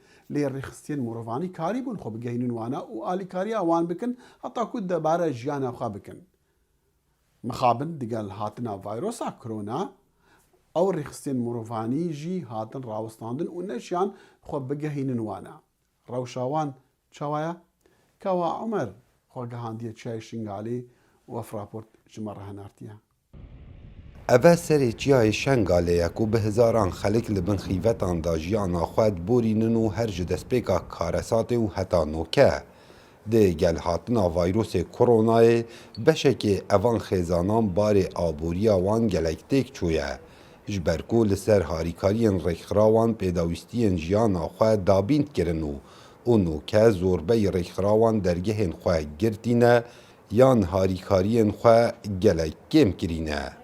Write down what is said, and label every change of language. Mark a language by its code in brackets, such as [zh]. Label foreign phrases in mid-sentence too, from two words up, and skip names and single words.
[ku] لێ ڕێخستێن مرۆڤانی کاری بوون خۆ بگەینن وانە و ئالیکاری ئەوان بکن هەتاکو دەبارە ژیانەخوا بکن مخابن دیگەل هاتنە ڤایرۆسا کۆرۆنا ئەو ڕێخستێن مرۆڤانیژی هاتن ڕاوەستاندن و نەشیان خۆ بگەهینن وانە ڕەوشاوان چاوایە کەوا عومەر خۆگەهاندیە چای شنگالێ و فراپۆرت ژمەڕە هەنارتیە ئەڤە سەرێکیایە شەنگالەیەک و بە هزاران خەلک لە بن خیڤەتاندا ژیانا خۆ بورînin û her ji destpêka karesatê û heta nokê dê gelhatina vayrosê koronayê beşekê evan xêzanan barê aboriya wan gelek têk çûye ji ber ku li ser harîkariyên rêxirawan pêdawîstiyên jiyana xwe dabînd kirin û nokê zorbeyî rêxirawan dergehên xwe girtîne yan harîkariyên xwe gelek kêm kirîne.